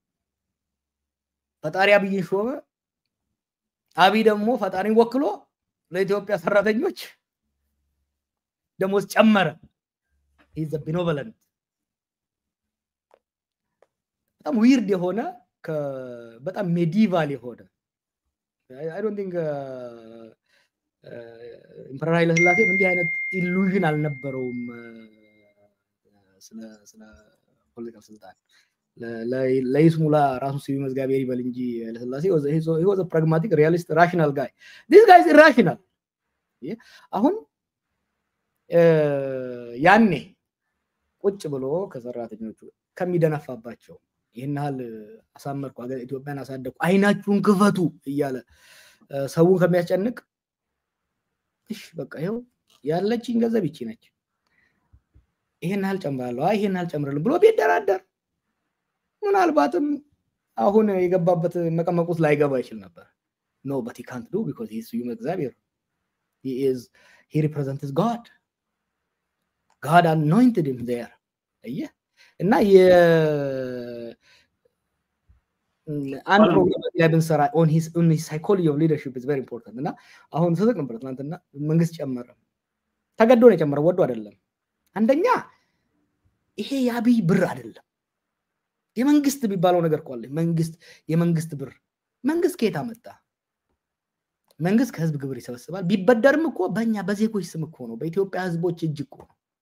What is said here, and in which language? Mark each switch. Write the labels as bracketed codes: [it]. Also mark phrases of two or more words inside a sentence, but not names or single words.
[am] ፈጣሪ አብይን ሾመ አብይ ደግሞ ፈጣሪን ወክሎ ለኢትዮጵያ ሰራተኞች ደሞዝ ጨመረ [en] is a benevolent [am] በጣም ዊርድ የሆነ በጣም ሜዲቫል የሆነ [en] I don't think [am] ኢምፐረር ኃይለ ሥላሴ እንዲህ አይነት ኢሉዥን አልነበረውም ስለ ፖለቲካል ስልጣን ለይስሙላ ራሱ ሲቪ መዝጋቢያ ይበል እንጂ ኃይለ ሥላሴ [en] he was a pragmatic realist rational guy this guy is irrational [am] አሁን ያኔ ቁጭ ብሎ ከሰራተኞቹ ከሚደነፋባቸው ይሄናል አሳመርኩ አገር ኢትዮጵያን አሳደኩ አይናችሁን ክፈቱ እያለ ሰውን ከሚያስጨንቅ እሺ በቃ ይሄው ያለችኝ ገንዘብ ይቺ ነች ይሄናል ጨምራለሁ ይሄናል ጨምራለሁ ብሎ ቢደራደር ምናልባትም አሁን የገባበት መቀመቁት ላይ ገባ ይችላል ነበር [en] no but he can't do because he is human [am] እግዚአብሔር [en] he represents God anointed him there [am] አየህ እና አንድ ፕሮግራም ላይ ብንሰራ [en] on his psychology of leadership is very important [am] እና አሁን ተሰጥቶ ነበር ትናንትና መንግስት ጨመረ ተገዶ ነው ጨመረ ወዶ አይደለም አንደኛ ይሄ ያብይ ብር አይደለም የመንግስት ቢባለው ነገር ቆለ የመንግስት ብር መንግስት ከየት አመጣ መንግስት ከህዝብ ግብር ይሰበስባል ቢበደርም እኮ በእኛ በዜጎች ስም እኮ ነው በኢትዮጵያ ህዝቦች እጅ እኮ ነው